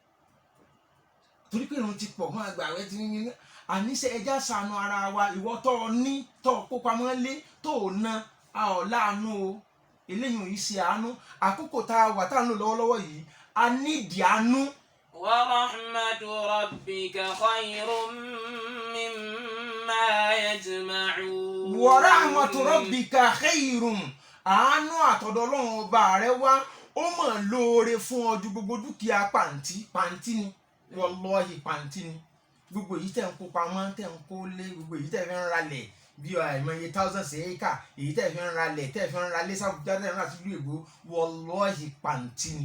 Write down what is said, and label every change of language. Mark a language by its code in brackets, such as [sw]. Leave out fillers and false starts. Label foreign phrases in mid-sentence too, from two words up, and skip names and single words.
[yo] torí pé irun ti pọ̀ máa gbà àwẹ̀ tí àníṣe ẹja ṣàánú ara wa ìwọ tó o ní tó o kó pamọ́ lé tó o ná a ò láàánú o eléyìí ò yí ṣe àánú àkókò tá a wà tá a ń lò lọ́wọ́lọ́wọ́ yìí a nídìí àánú. [ar] ورحمة ربك خير مما يجمعون. ورحمة ربك خير [yo] àánú àtọ̀dọ̀ Ọlọ́run ọba rẹ wá ó mọ̀ lóore fún ọ ju gbogbo dúkìá pàǹtí ni wallahi pàǹtí ni gbogbo èyí tẹ̀ ń kó pamọ́ tẹ̀ ń kó lé gbogbo èyí tẹ̀ fi ń ralẹ̀ bí àìmọye [en] thousands acre [yo] èyí tẹ̀ fi ń ralẹ̀ tẹ̀ fi ń ralẹ̀ sábùjá tẹ̀ ń rà sílùú èbó wallahi pàǹtí ni.